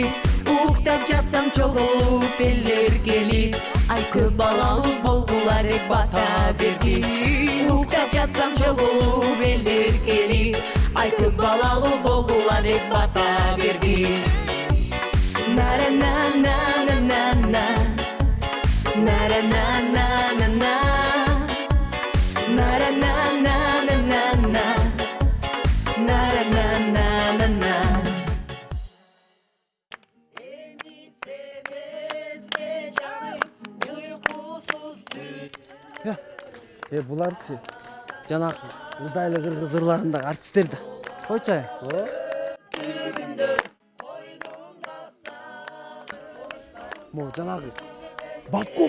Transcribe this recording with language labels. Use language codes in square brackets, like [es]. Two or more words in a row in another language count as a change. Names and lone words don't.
[ky] Уктап жатсам чогулуп элдер келип, ай көп балалуу болгуларык бата берди. Уктап жатсам чогулуп элдер келип, ай көп балалуу болгуларык бата берди. Нара на на на на на, нара на на на на, нара на на на на на, нара на на на на. Буларчы жанагы Удайлы кыргыз ырларындагы артисттер да. Койчу. Мо жанагы Бабков.